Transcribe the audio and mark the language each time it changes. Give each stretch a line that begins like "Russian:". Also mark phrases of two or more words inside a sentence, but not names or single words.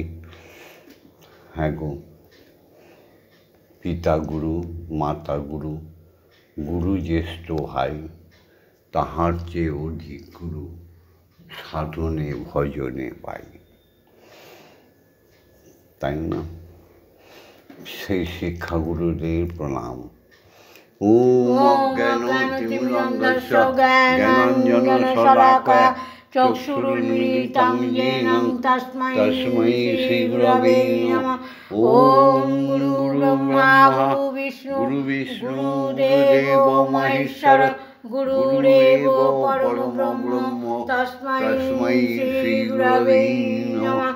Bangla: হ্যাঁ গো, পিতা গুরু, মাতা গুরু, গুরু জ্যেষ্ঠ ভাই, তাহার চেয়ে অধিক গুরু সাধনে ভজনে পাই। তাই না? সেই শিক্ষাগুরুদের প্রণাম।
Sanskrit: ওম অজ্ঞানতিমিরান্ধস্য জ্ঞানাঞ্জনশলাকয়া चक्षुरुन्मीलितं येन तस्मै श्रीगुरवे नमः। ॐ गुरुर्ब्रह्मा गुरुर्विष्णु गुरुदेवो महेश्वर गुरुरेवो परब्रह्म तस्मै श्रीगुरवे नमः।